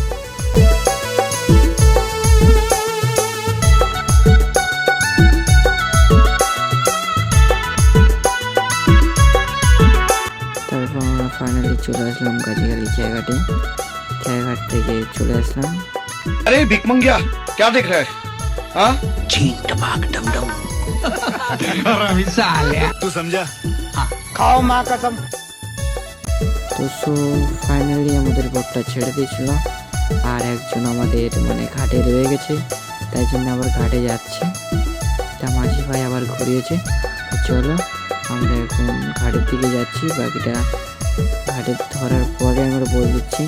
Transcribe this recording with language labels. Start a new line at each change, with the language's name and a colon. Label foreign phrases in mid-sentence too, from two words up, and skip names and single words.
Bangla: তারপর আমরা ফাইনালি চলে আসলাম গাজীখালি খেয়াঘাট থেকে চলে আসলাম।
Hindi: अरे भिक मंगिया क्या देख रहा है? हाँ चीन टपाक डम डम तू समझा? खाओ माँ कसम।
Bangla: তো ফাইনালি আমাদের বোটটা ছেড়ে দিয়েছিল, আর একজন আমাদের ঘাটে রয়ে গেছে, তাই জন্য আবার ঘাটে যাচ্ছে। তা মাঝি ভাই আবার ঘুরিয়েছে। তো চলো আমরা এখন ঘাটের দিকে যাচ্ছি। বাকিটা ঘাটে ধরার পরে আমরা বলে দিচ্ছি।